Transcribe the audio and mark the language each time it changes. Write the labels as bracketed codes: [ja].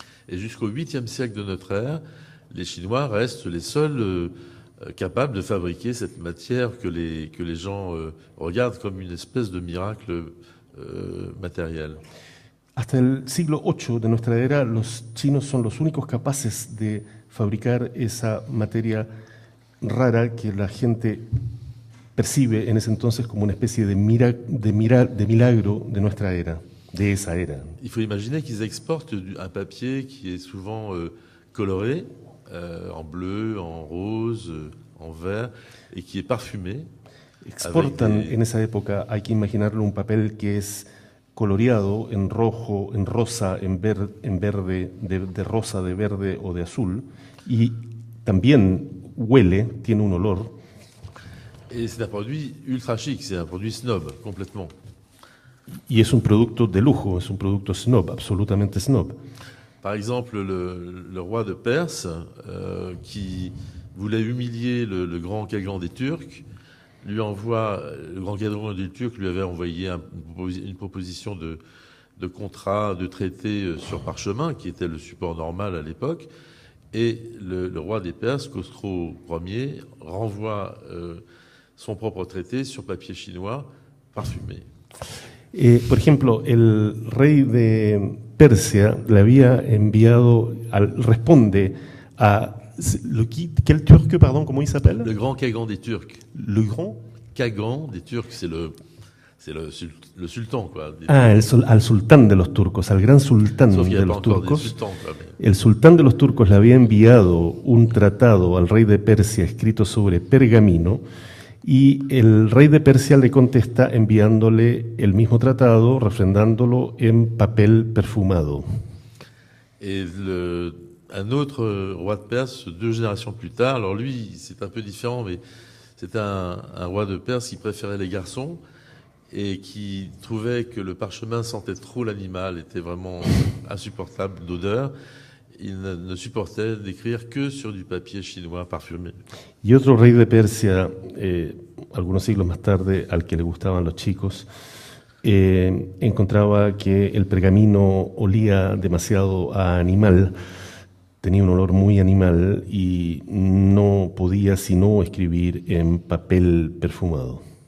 [fr] Et jusqu'au 8e siècle de notre ère, les Chinois restent les seuls capables de fabriquer cette matière que les gens regardent comme une espèce de miracle matériel. [es] Hasta el siglo VIII de nuestra era, los chinos son los únicos capaces de fabricar esa materia rara que la gente percibe en ese entonces como una especie de milagro de nuestra era, de esa era. [fr] Il faut imaginer qu'ils exportent un papier qui est souvent coloré, en bleu, en rose, en vert, et qui est parfumé. [es] Exportan en esa época, hay que imaginarlo, un papel que es coloreado en rojo, en rosa, en verde, de rosa, de verde o de azul, y también huele, tiene un olor. [fr] Et c'est un produit ultra chic, c'est un produit snob, complètement. [es] Y es un producto de lujo, es un producto snob, absolutamente snob. [fr] Par exemple, le roi de Perse, qui voulait humilier le grand Kagan des Turcs, le grand Kagan des Turcs lui avait envoyé une proposition de contrat, de traité sur parchemin, qui était le support normal à l'époque. Et le roi des Perses, Khosrow Ier, renvoie son propre traité sur papier chinois parfumé. [es] Por ejemplo, el rey de Persia le había enviado, responde a... [fr] Quel turc, pardon, comment il s'appelle? Le grand Kagan des Turcs. Le grand Kagan des Turcs, c'est le sultan, quoi. [es] Al sultán de los turcos, al gran sultán de los turcos. [fr] Sultans, quoi, [es] El sultán de los turcos le había enviado un tratado al rey de Persia escrito sobre pergamino y el rey de Persia le contesta enviándole el mismo tratado, refrendándolo en papel perfumado. [fr] Et un autre roi de Perse, 2 générations plus tard, alors lui, c'est un peu différent, mais c'était un roi de Perse qui préférait les garçons et qui trouvait que le parchemin sentait trop l'animal, était vraiment insupportable d'odeur. Il ne supportait d'écrire que sur du papier chinois parfumé. [es] Y otro rey de Persia, algunos siglos más tarde, al que le gustaban los chicos, encontraba que el pergamino olía demasiado a animal, tenía un olor muy animal y no podía sino escribir en papel perfumado.